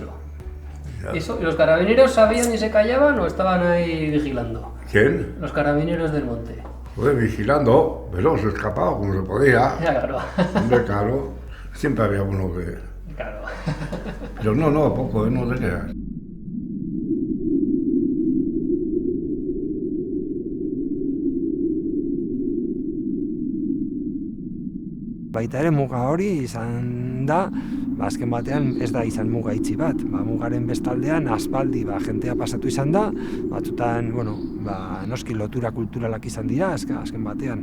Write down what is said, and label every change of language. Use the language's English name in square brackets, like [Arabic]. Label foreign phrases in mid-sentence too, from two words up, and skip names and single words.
[Spanish] ¿Y los carabineros sabían y se callaban o estaban ahí vigilando? ¿Quién? Los carabineros del monte. Joder, vigilando, pero se escapaba como se podía. Ya, claro. Hombre, claro, siempre había uno que... Claro. Pero no, poco, no te creas. [Basque] Baita ere muga hori izan da, azken batean ez da izan muga itxi bat. Mugaren bestaldean aspaldi jentea pasatu izan da, batzutan, noski lotura kulturalak izan dira, azken batean.